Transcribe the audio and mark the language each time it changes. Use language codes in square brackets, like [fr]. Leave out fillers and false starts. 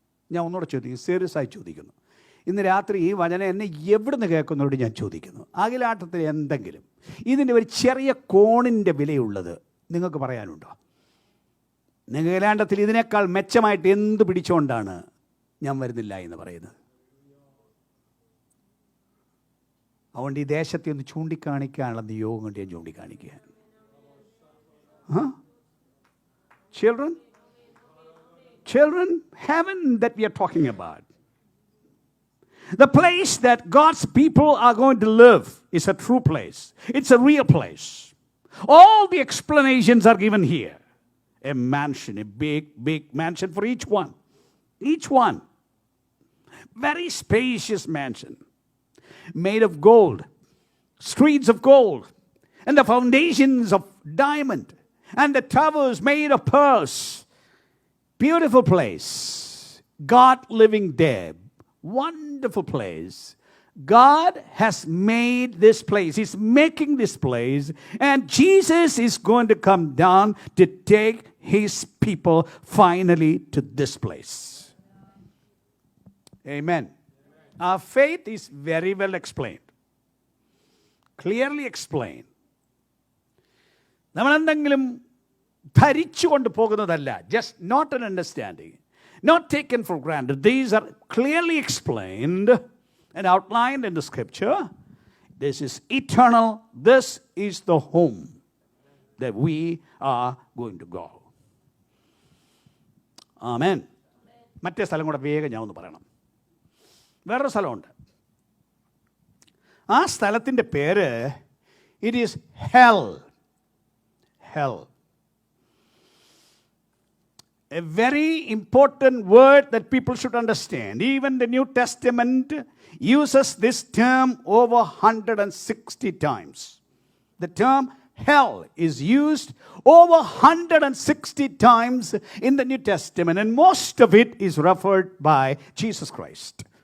[ml] ഞാൻ ഒന്നുകൂടെ ചോദിക്കും, സീരിയസ് ആയി ചോദിക്കുന്നു. ഇന്ന് രാത്രി ഈ വചനം എന്നെ എവിടുന്ന് കേൾക്കുന്നതോട് ഞാൻ ചോദിക്കുന്നു, അഖിലാട്ടത്തിൽ എന്തെങ്കിലും ഇതിൻ്റെ ഒരു ചെറിയ കോണിൻ്റെ വിലയുള്ളത് നിങ്ങൾക്ക് പറയാനുണ്ടോ? അഖിലാണ്ടത്തിൽ ഇതിനേക്കാൾ മെച്ചമായിട്ട് എന്ത് പിടിച്ചുകൊണ്ടാണ് ഞാൻ വരുന്നില്ല എന്ന് പറയുന്നത്? അതുകൊണ്ട് ഈ ദേശത്തെ ഒന്ന് ചൂണ്ടിക്കാണിക്കാനുള്ള നിയോഗം കൊണ്ട് ഞാൻ ചൂണ്ടിക്കാണിക്കുക. [en] Children, heaven that we are talking about, the place that God's people are going to live, is a true place. It's a real place. All the explanations are given here. A mansion, a big mansion for each one. Each one. Very spacious mansion. Made of gold. Streets of gold. And the foundations of diamond. And the towers made of pearls. Beautiful place. God living there. Wonderful place. God has made this place. He's making this place. And Jesus is going to come down to take his people finally to this place. Amen. Our faith is very well explained. Clearly explained. [ml] നമ്മളെന്തെങ്കിലും ധരിച്ചുകൊണ്ട് പോകുന്നതല്ല. [en] Just not an understanding. Not taken for granted. These are clearly explained and outlined in the scripture. This is eternal. This is the home that we are going to go. [ml] Amen. മറ്റേ സ്ഥലം കൂടെ വേഗം ഞാൻ ഒന്ന് പറയണം. വേറൊരു സ്ഥലമുണ്ട്. ആ സ്ഥലത്തിൻ്റെ പേര്, [en] it is hell. Hell. A very important word that people should understand. Even the New Testament uses this term over 160 times. The term hell is used over 160 times in the New Testament, and most of it is referred by Jesus Christ.